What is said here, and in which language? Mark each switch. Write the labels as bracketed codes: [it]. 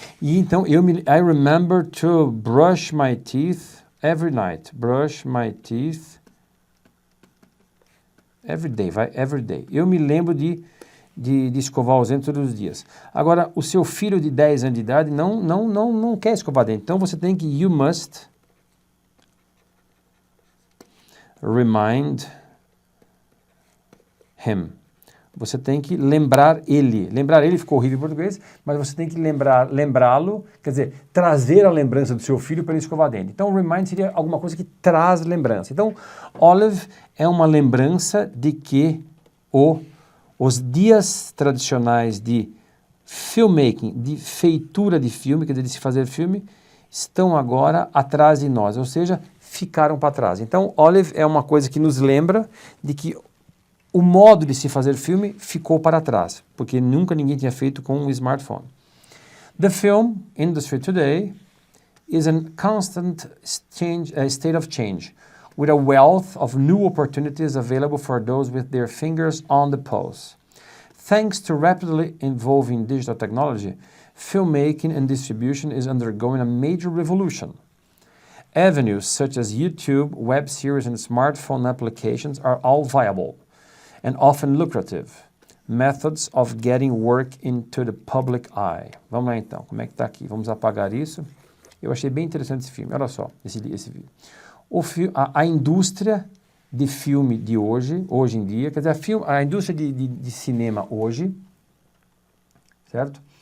[pt] E então, [en] I remember to brush my teeth every night. Brush my teeth every day, vai, every day. [pt] Eu me lembro de escovar os dentes todos os dias. Agora, o seu filho de 10 anos de idade não quer escovar dentes. Então, você tem que, [en] you must remind him. [pt] Você tem que lembrar ele. Lembrar ele ficou horrível em português, mas você tem que lembrá-lo, quer dizer, trazer a lembrança do seu filho para ele escovar dente. Então, remind seria alguma coisa que traz lembrança. Então, Olive é uma lembrança de que os dias tradicionais de filmmaking, de feitura de filme, quer dizer, de se fazer filme, estão agora atrás de nós, ou seja, ficaram para trás. Então, Olive é uma coisa que nos lembra de que o modo de se fazer filme ficou para trás, porque nunca ninguém tinha feito com um smartphone. [en] The film industry today is in constant state of change, with a wealth of new opportunities available for those with their fingers on the pulse. Thanks to rapidly evolving digital technology, filmmaking and distribution is undergoing a major revolution. Avenues such as YouTube, web series, and smartphone applications are all viable and often lucrative methods of getting work into the public eye. [pt] Vamos lá então, como é que está aqui? Vamos apagar isso. Eu achei bem interessante esse filme, olha só, esse vídeo. A indústria de filme de hoje em dia, quer dizer, a indústria de cinema hoje, certo?